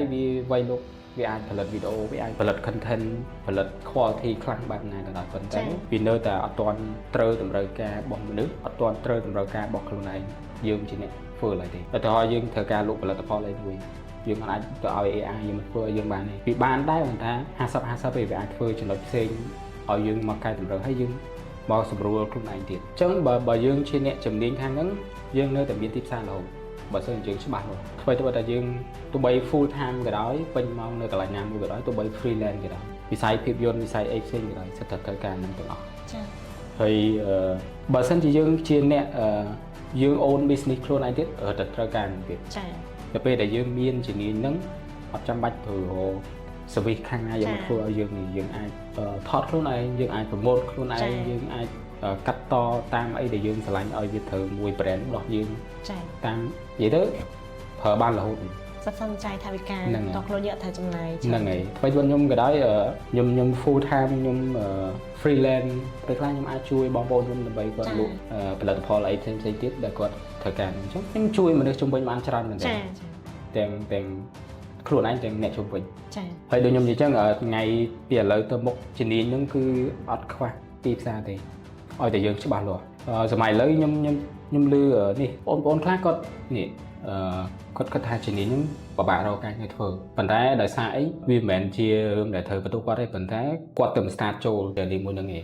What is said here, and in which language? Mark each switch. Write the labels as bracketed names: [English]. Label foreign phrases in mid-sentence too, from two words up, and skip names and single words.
[Khmer] វាវាយលុកវាអាចផលិតវីដេអូវាអាចផលិត content ផលិត quality ខ្លាំងបែបណាក៏ដោយប៉ុន្តែវានៅតែអត់ទាន់ត្រូវតម្រូវការរបស់មនុស្សអត់ទាន់ត្រូវតម្រូវការរបស់ខ្លួនឯងយើងជាអ្នកធ្វើឡើយទេឧទាហរណ៍យើងត្រូវការលក់ផលិតផលអីមួយយើងអាចទៅឲ្យ AI យើងមកធ្វើឲ្យយើងបានទេវាបានដែរប៉ុន្តែ50ទេវាអាចធ្វើចំណុចផ្សេងឲ្យយើងមកកែតម្រូវឲ្យយើងមកសម្រួលខ្លួនឯងទៀតអញ្ចឹងបើយើងជាអ្នកជំនាញខាងហ្នឹងយើងនៅតែមានទីផ្សាររហូតបើសិន ជាយើងច្បាស់មកធ្វើទៅថាយើងទោះបី [English] full time [Khmer] ក៏ដោយពេញម៉ោងនៅកន្លែងណាមួយក៏ដោយទោះបី freelance ក៏ដោយវិស័យភាពយន្តវិស័យអីផ្សេងក៏ដោយសិតតែត្រូវការនឹងទាំងអស់ចា៎ហើយបើសិនជាយើងជាអ្នកយើង [English] own business [Khmer] ខ្លួនឯងទៀតតែត្រូវការនឹងទៀតចា៎ទៅពេលដែលយើងមានជំនាញហ្នឹងអត់ចាំបាច់ធ្វើ service ខាងណាយកមកធ្វើឲ្យយើងអាចថតខ្លួនឯងយើងអាចប្រម៉ូទខ្លួនឯងយើងអាចកាត់តតាមអីដែលយើងឆ្លាញ់ឲ្យវាត្រូវមួយ brand របស់យើងចា៎ តាមនិយាយទៅប្រើបានរហូតសន្សំចៃថវិកាដល់ខ្លួនយើងអត់ត្រូវចំណាយហ្នឹងហើយថ្មីខ្ញុំក៏ដោយខ្ញុំ [English] full time [Khmer] ខ្ញុំ freelance ពេលខ្លះខ្ញុំអាចជួយបងប្អូនខ្ញុំដើម្បីគាត់លក់ផលិតផលអីផ្សេងៗទៀតដែលគាត់ត្រូវការអញ្ចឹងខ្ញុំជួយមនុស្សជុំវិញបានច្រើនមែនទេទាំងខ្លួនឯងទាំងអ្នកជុំវិញចា៎ហើយដូចខ្ញុំនិយាយចឹងថ្ងៃពីឥឡូវទៅមុខ ជំនាញហ្នឹងគឺអត់ខ្វះទីផ្សារទេឲ្យតែយើងច្បាស់លាស់សម័យឥឡូវខ្ញុំឮនេះបងប្អូនខ្លះគាត់នេះគាត់គិតថាជំនាញហ្នឹងពិបាករកការងារធ្វើប៉ុន្តែដោយសារអីវាមិនមែនជារឿងដែលត្រូវបន្ទុកគាត់ទេប៉ុន្តែគាត់ទៅ start ចូលតែនេះមួយហ្នឹងឯង